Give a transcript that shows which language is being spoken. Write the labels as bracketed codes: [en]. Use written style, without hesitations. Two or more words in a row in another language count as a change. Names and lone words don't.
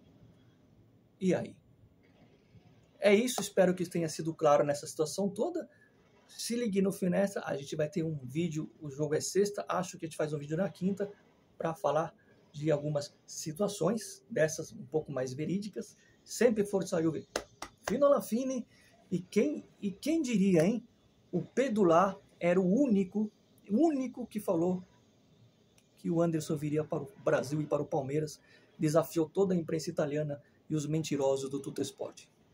[pt] E aí? É isso, espero que tenha sido claro nessa situação toda. Se ligue no Finestra, a gente vai ter um vídeo, o jogo é sexta, acho que a gente faz um vídeo na quinta para falar de algumas situações dessas um pouco mais verídicas. [it] Sempre Forza Juve, fino alla fine. [pt] E quem diria, hein? O Pedulá era o único que falou que o Anderson viria para o Brasil e para o Palmeiras, desafiou toda a imprensa italiana e os mentirosos do Tuttosport.